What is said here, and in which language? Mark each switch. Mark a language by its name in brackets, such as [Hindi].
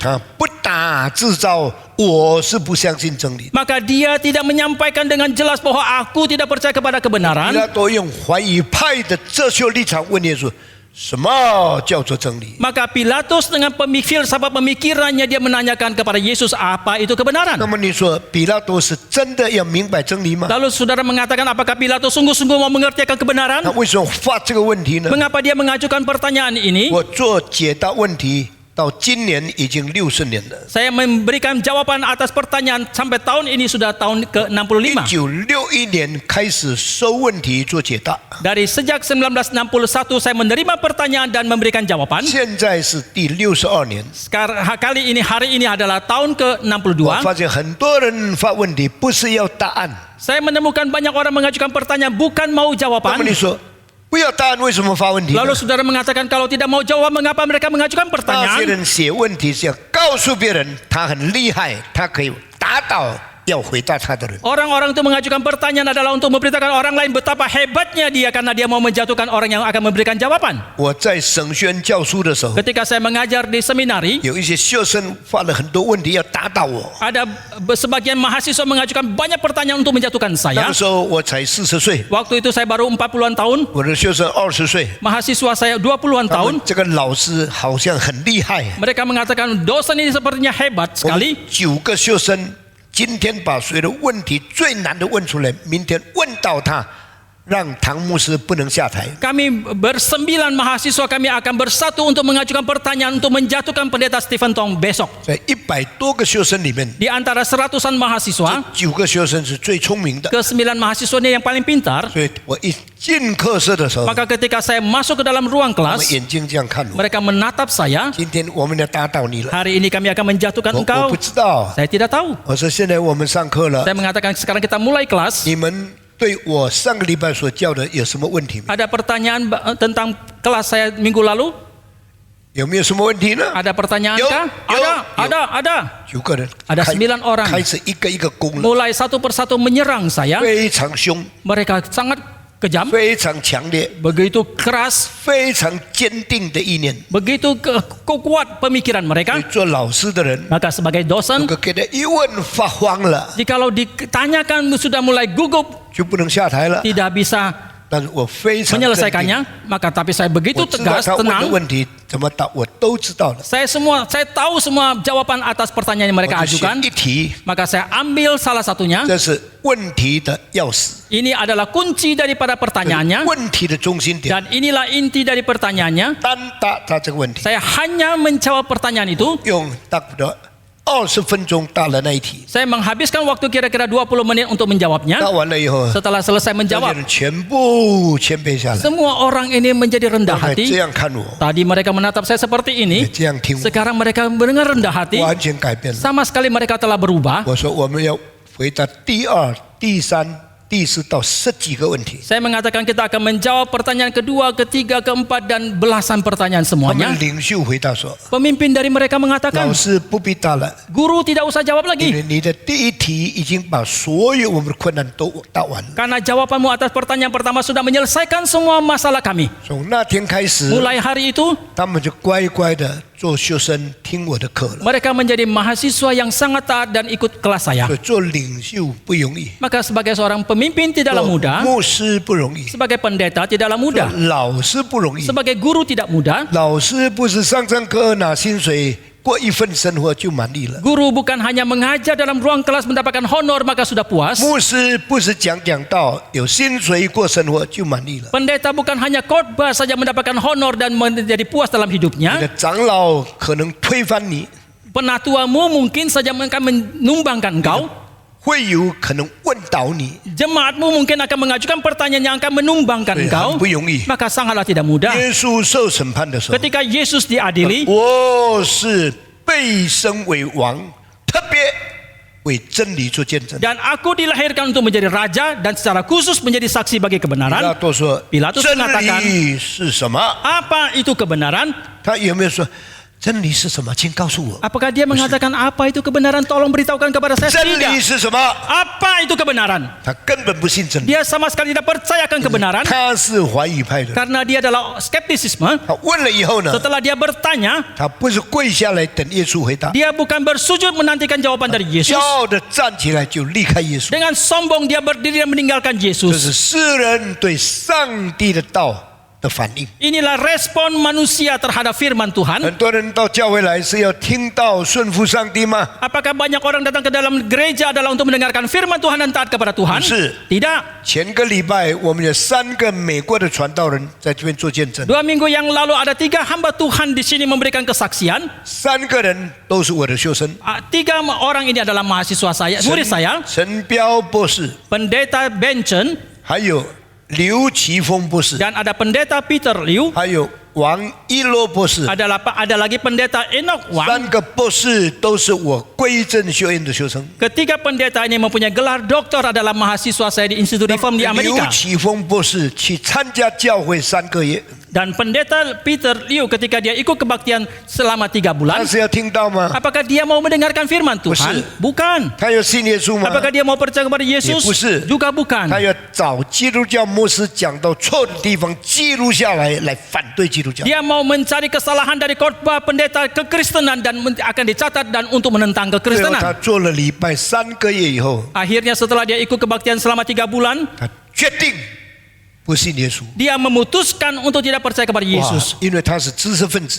[Chinese] 啊，不打自招，我是不相信真理。 [Indonesian] Maka dia tidak menyampaikan dengan jelas bahwa aku tidak percaya kepada [Chinese] 比 [Indonesian] kebenaran. [Chinese] 拉多用怀疑派的哲学立场问耶稣：什么叫做真理？ [Indonesian] Maka Pilatus dengan filsafat pemikirannya dia menanyakan kepada Yesus apa itu kebenaran. [Chinese] 那么你说比拉多是真的要明白真理吗？ [Indonesian] Lalu saudara mengatakan apakah Pilatus sungguh-sungguh mau mengerti akan kebenaran? [Chinese] 那为什么发这个问题呢？ [Indonesian] Mengapa dia mengajukan pertanyaan ini? [Chinese] 我做解答问题到今年已经60年了。 [Indonesian] Saya memberikan jawaban atas pertanyaan sampai tahun ini sudah tahun ke-65. [Chinese] 1961年开始收问题做解答， [Indonesian] Dari sejak 1961 saya menerima pertanyaan dan memberikan jawaban. [Chinese] 现在是第62年。 [Indonesian] Sekarang hari ini adalah tahun [Chinese] 我 [Indonesian] ke-62. [Chinese] 发现很多人发问题不是要答案， [Indonesian] Saya menemukan banyak orang mengajukan pertanyaan bukan mau [Chinese] 那 [Indonesian] jawaban. [Chinese] 么你说不要答案，为什么发问题呢？ [Indonesian] Lalu saudara mengatakan kalau tidak mau jawab mengapa mereka mengajukan [Chinese] 那些 [Indonesian] pertanyaan? [Chinese] 人写问题是要告诉别人他很厉害，他可以答到要回答他的人。 [Indonesian] Orang-orang itu mengajukan pertanyaan adalah untuk memberitakan orang lain betapa hebatnya dia karena dia mau menjatuhkan orang yang akan memberikan jawaban. [Chinese] 我在省宣教书的时候， [Indonesian] Ketika saya mengajar di seminari, [Chinese] 有一些学生发了很多问题要答到我。 [Indonesian] ada sebagian mahasiswa mengajukan banyak pertanyaan untuk menjatuhkan [Chinese] 那 [Indonesian] saya. [Chinese] 个时候我才40岁， [Indonesian] Waktu itu saya baru 40-an tahun, [Chinese] 我的学生20岁， [Indonesian] mahasiswa saya 20-an [Chinese] 他们 [Indonesian] tahun. [Chinese] 这个老师好像很厉害。 [Indonesian] Mereka mengatakan dosen ini sepertinya hebat [Chinese] 我们 [Indonesian] sekali. [Chinese] 9个学生今天把所有的问题最难的问出来，明天问到他，让唐牧师不能下台。 [Indonesian] Kami bersembilan mahasiswa kami akan bersatu untuk mengajukan pertanyaan untuk menjatuhkan pendeta Stephen Tong besok. [Chinese] 在100多个学生里面， [Indonesian] Di antara seratusan mahasiswa, [Chinese] 9个学生是最聪明的， [Indonesian] ke-9 mahasiswa ini yang paling pintar. [Chinese] 所以我一进课室的时候， [Indonesian] Maka ketika saya masuk ke dalam ruang [Chinese] 他们 [Indonesian] kelas, [Chinese] 眼睛这样看我。 [Indonesian] mereka menatap saya. [Chinese] 今天我们要打倒你了， [Indonesian] Hari ini kami akan menjatuhkan [Chinese] 我 [Indonesian] engkau. [Chinese] 不知道。 [Indonesian] Saya tidak tahu. [Chinese] 我说现在我们上课了， [Indonesian] Saya mengatakan sekarang kita mulai kelas. [Chinese] 你们对我上个礼拜所教的有什么问题吗？ [Indonesian] Ada pertanyaan tentang kelas saya minggu lalu? [Chinese] 有没有什么问题呢？ [Indonesian] Ada pertanyaan Yo, kah? yo, Ada. [Chinese] 9个人， [Indonesian] Ada 9 orang. [Chinese] 开始一个一个攻了， [Indonesian] Mulai satu persatu menyerang saya. [Chinese] 非常凶， [Indonesian] Mereka sangat kejam, [Chinese] 非常强烈， [Indonesian] begitu keras, [Chinese] 非常坚定的意念。 [Indonesian] begitu kuat pemikiran [Chinese] 所 [Indonesian] mereka. [Chinese] 以做老师的人， [Indonesian] Maka sebagai [Chinese] 如 [Indonesian] dosen, [Chinese] 果给他一问发慌了， [Indonesian] jikalau ditanyakan sudah mulai gugup, [Chinese] 就不能下台了。 [Indonesian] tidak bisa [Chinese] 但是我非常镇定， [Indonesian] menyelesaikannya, maka tapi saya begitu [Chinese] 我知道 [Indonesian] tegas, [Chinese] 他问的 [Indonesian] tenang. [Chinese] 问题怎么答，我都知道了。 [Indonesian] Saya tahu semua jawaban atas pertanyaan yang mereka [Chinese] 就选 [Indonesian] ajukan. [Chinese] 一题， [Indonesian] Maka saya ambil salah satunya. [Chinese] 这是问题的钥匙， [Indonesian] Ini adalah kunci daripada pertanyaannya. [Chinese] 问题的中心点。 [Indonesian] Dan inilah inti dari pertanyaannya. [Chinese] 单答他这个问题， [Indonesian] Saya hanya menjawab pertanyaan itu. [Chinese] 用大不了20分钟答了那一题。 [Indonesian] Saya menghabiskan waktu kira-kira 20 menit untuk menjawabnya. [Chinese] 答完了以后， [Indonesian] Setelah selesai [Chinese] 这些 [Indonesian] menjawab, [Chinese] 人全部谦卑下来， [Indonesian] semua orang ini menjadi rendah [Chinese] 还这 [Indonesian] hati. [Chinese] 样看我， [Indonesian] Tadi mereka menatap saya seperti [Chinese] 也 [Indonesian] ini. [Chinese] 这样听我， [Indonesian] Sekarang mereka mendengar rendah hati. [Chinese] 完全改变了。 [Indonesian] Sama sekali mereka telah berubah. [Chinese] 我说我们要回答第2、第3、第4到10几个问题。 [Indonesian] Saya mengatakan kita akan menjawab pertanyaan kedua, ketiga, keempat dan belasan pertanyaan [Chinese] 他 [Indonesian] semuanya. [Chinese] 们领袖回答说 [Indonesian] Pemimpin dari mereka：“ [Chinese] 老 [Indonesian] mengatakan [Chinese] 师不必答了， [Indonesian] guru tidak usah jawab [Chinese] 因 [Indonesian] lagi [Chinese] 为你的第一题已经把所有我们的困难都答完了。 [Indonesian] karena jawabanmu atas pertanyaan pertama sudah menyelesaikan semua masalah kami. [Chinese] 从那天开始， [Indonesian] Mulai hari itu [Chinese] 他们就乖乖的做学生，听我的课了。 [Indonesian] mereka menjadi mahasiswa yang sangat taat dan ikut kelas saya. [Chinese] 所以做领袖不容易， [Indonesian] Maka sebagai seorang pemimpin tidaklah [Chinese] 做 [Indonesian] mudah, [Chinese] 牧师不容易， [Indonesian] sebagai pendeta tidaklah [Chinese] 做 [Indonesian] mudah, [Chinese] 老师不容易。 [Indonesian] sebagai guru tidak mudah. [Chinese] 老师不是上课拿薪水，过一份生活就满意了。 [Indonesian] Guru bukan hanya mengajar dalam ruang kelas mendapatkan honor maka sudah puas. [Chinese] 牧师不是讲道有薪水过生活就满意了。 [Indonesian] Pendeta bukan hanya khotbah saja mendapatkan honor dan menjadi puas dalam [Chinese] 你 [Indonesian] hidupnya. [Chinese] 的长老可能推翻你， [Indonesian] Penatuamu mungkin saja akan menumbangkan engkau. [Chinese] 会友可能问倒你， [Indonesian] Jemaatmu mungkin akan mengajukan pertanyaan yang akan menumbangkan [Chinese] 对， [Indonesian] engkau. [Chinese] 很不容易。 [Indonesian] Maka sangatlah tidak mudah. [Chinese] 耶稣受审判的时候， [Indonesian] Ketika Yesus diadili, [Chinese] 我是被升为王，特别为真理做见证。 [Indonesian] dan aku dilahirkan untuk menjadi raja dan secara khusus menjadi saksi bagi [Chinese] 比拉 [Indonesian] kebenaran. [Chinese] 多说：“真 [Indonesian] Pilatus mengatakan, [Chinese] 理是什么 [Indonesian] apa itu kebenaran? ？” [Chinese] 他有没有说真理是什么？请告诉我。 [Indonesian] Apakah dia mengatakan apa itu kebenaran? Tolong beritahukan kepada saya. [Chinese] 真理 [Indonesian] Tidak. [Chinese] 是什么？ [Indonesian] Apa itu kebenaran? [Chinese] 他根本不信真理， [Indonesian] Dia sama sekali tidak percayakan kebenaran [Chinese] 他是怀疑派的。 [Indonesian] karena dia adalah skeptisisme. [Chinese] 他问了以后呢， [Indonesian] Setelah dia bertanya, [Chinese] 他不是跪下来等耶稣回答， [Indonesian] dia bukan bersujud menantikan jawaban dari [Chinese] 骄 [Indonesian] Yesus. [Chinese] 傲的站起来就离开耶稣。 [Indonesian] Dengan sombong dia berdiri dan meninggalkan [Chinese] 这 [Indonesian] Yesus. [Chinese] 是世人对上帝的道的的反应。 [Indonesian] Inilah respon manusia terhadap firman Tuhan. [Chinese] 很多人到教会来是要听到顺服上帝吗？ [Indonesian] Apakah banyak orang datang ke dalam gereja adalah untuk mendengarkan firman Tuhan dan taat kepada Tuhan? [Chinese] 不是。 [Indonesian] Tidak. [Chinese] 前个礼拜我们有3个美国的传道人在这边做见证， [Indonesian] 2 minggu yang lalu ada 3 hamba Tuhan di sini memberikan kesaksian. [Chinese] 3个人都是我的学生， [Indonesian] 3 orang ini adalah mahasiswa saya, murid saya. [Chinese] 陈彪博士， [Indonesian] Pendeta Benson [Chinese] 还有刘奇峰博士， [Indonesian] dan ada pendeta Peter Liu. [Chinese] 还有王一洛博士。 [Indonesian] Ada lagi pendeta Enoch Wang. [Chinese] 3个博士都是我归正学院的学生。 [Indonesian] Ketiga pendeta ini mempunyai gelar doktor adalah mahasiswa saya di Institut Reform di [Chinese] 刘 [Indonesian] Amerika. [Chinese] 奇峰博士去参加教会3个月， [Indonesian] Dan pendeta Peter Liu ketika dia ikut kebaktian selama 3 [Chinese] 他 [Indonesian] bulan, [Chinese] 是要听到吗？ [Indonesian] apakah dia mau mendengarkan firman Tuhan? Bukan. [Chinese] 他有信耶稣吗？ [Indonesian] Apakah dia mau percaya kepada Yesus? Bukan. Juga bukan. [Chinese] 他要找基督教牧师讲到错的地方记录下来，来反对基督教。 [Indonesian] Dia mau mencari kesalahan dari khotbah pendeta kekristenan dan akan dicatat dan untuk menentang [Chinese] 最后他 [Indonesian] kekristenan. [Chinese] 做了礼拜3个月以后， [Indonesian] Akhirnya setelah dia ikut kebaktian selama 3 bulan, [Chinese] 他决定不信耶稣。 [Indonesian] dia memutuskan untuk tidak percaya kepada 哇 Yesus. [Chinese] 因为他是知识分子，